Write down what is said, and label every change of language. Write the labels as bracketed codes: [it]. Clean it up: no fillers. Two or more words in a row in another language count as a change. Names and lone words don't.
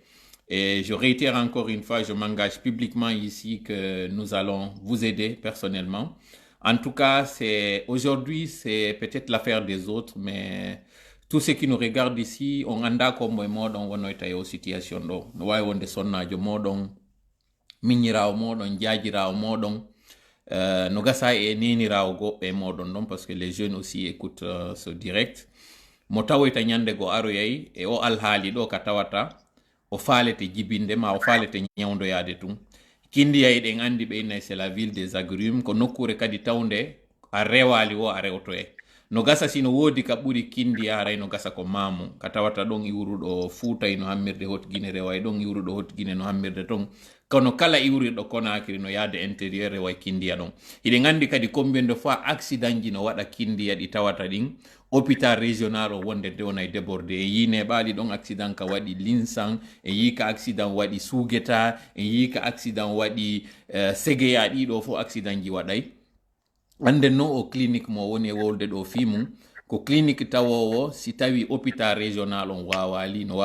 [fr] Et je réitère encore une fois, je m'engage publiquement ici que nous allons vous aider personnellement. En tout cas, aujourd'hui, c'est peut-être l'affaire des autres, mais tous ceux qui nous regardent ici, on anda comme moi dans une situation do. Nous voyons des sonnages [ff] modon, minira modon, jajira modon. No gasa e nenirawo goɓɓe moɗon ɗon [fr] parce que les jeunes aussi écoutent ce direct [ff] mo tawoyta ñande go aroyay e o alhaali ɗo ka tawata o faalete jibinde ma o faalete ñawdoyade tun kindiyay ɗen andi ɓe [fr] c'est la ville des agrumes [ff] ko nokkure kadi tawde a rewali o a rewtoye no gasa sino woodi ka ɓuri kindi aray no gasa ko mamu ka tawata ɗon iwruɗo fuutay no hammirde hotguine reway ɗon iwruɗo hotguine no hammirde ton kono kala iwriɗo Conakry no yaade intérieur reway kindiya ɗon hiɗen andi kadi [fr] combien de fois [ff] accident ji no waɗa kindiya ɗi tawata ɗin [fr] hôpital régional [ff] o wonde dewnay débordé e yine ɓaali ɗon accident ka waɗi Linsan e yi ka accident waɗi Sougeta e yi ka accident waɗi Séguéya ɗiɗo fo accident ji waɗay anden no o clinique mo woni e wolde ɗo fimum ko clinique tawowo si tawi [fr] hôpital régional [ff] on wawali no